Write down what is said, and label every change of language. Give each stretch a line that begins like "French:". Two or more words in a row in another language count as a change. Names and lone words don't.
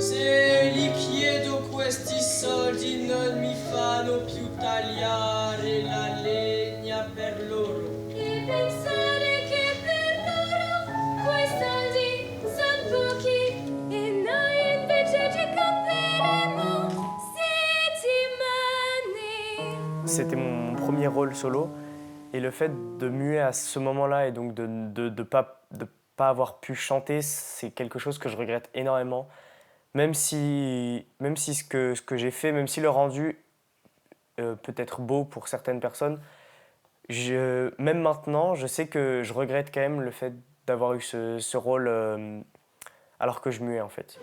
Italian: Se gli chiedo questi soldi non mi fanno più tagliare la legna per loro. E pensare che per loro quei soldi son pochi e noi invece ci compreremo settimane.
French: C'était mon premier rôle solo. Et le fait de muer à ce moment-là et donc de pas avoir pu chanter, c'est quelque chose que je regrette énormément. Même si ce que j'ai fait, même si le rendu peut être beau pour certaines personnes, même maintenant, je sais que je regrette quand même le fait d'avoir eu ce rôle alors que je muais en fait.